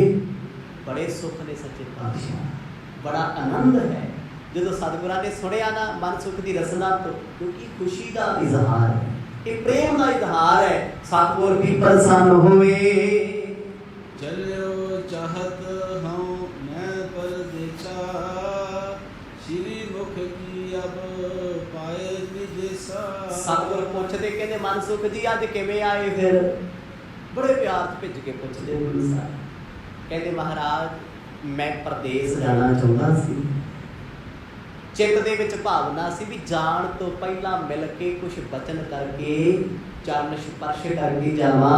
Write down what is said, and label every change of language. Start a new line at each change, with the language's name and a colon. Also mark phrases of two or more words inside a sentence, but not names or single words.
Punjabi: ਬੜੇ ਸੁਖ ਨੇ ਸੱਚੇ ਪਾਤਸ਼ਾਹ, ਬੜਾ ਆਨੰਦ ਹੈ ਜਦੋਂ ਸਤਿਗੁਰਾਂ ਨੇ ਸੁਣਿਆ ਨਾ ਮਨਸੁਖ ਦੀ ਰਸਨਾ ਤੋਂ, ਕਿਉਂਕਿ ਖੁਸ਼ੀ ਦਾ ਇਜ਼ਹਾਰ ਹੈ, ਇਹ ਪ੍ਰੇਮ ਦਾ ਇਜ਼ਹਾਰ ਹੈ। ਸਤਿਗੁਰ ਵੀ ਪ੍ਰਸੰਨ ਹੋਏ।
Braj: चलो चाहत हूँ मैं परदेसा, श्री मुख की अब पाए विदेसा।
Punjabi: ਸਤਿਗੁਰ ਪੁੱਛਦੇ ਕਹਿੰਦੇ ਮਨਸੁਖ ਜੀ ਅੱਜ ਕਿਵੇਂ ਆਏ ਫਿਰ? ਬੜੇ ਪਿਆਰ ਚ ਭਿੱਜ ਕੇ ਪੁੱਛਦੇ ਗੁਰੂ ਸਾਹਿਬ। ਕਹਿੰਦੇ ਮਹਾਰਾਜ ਮੈਂ ਪ੍ਰਦੇਸ ਜਾਣਾ ਚਾਹੁੰਦਾ ਸੀ, ਚਿੱਤ ਦੇ ਵਿੱਚ ਭਾਵਨਾ ਸੀ ਵੀ ਜਾਣ ਤੋਂ ਪਹਿਲਾਂ ਮਿਲ ਕੇ ਕੁਝ ਬਚਨ ਕਰਕੇ ਚਰਨ ਸਪਰਸ਼ ਕਰਕੇ ਜਾਵਾਂ।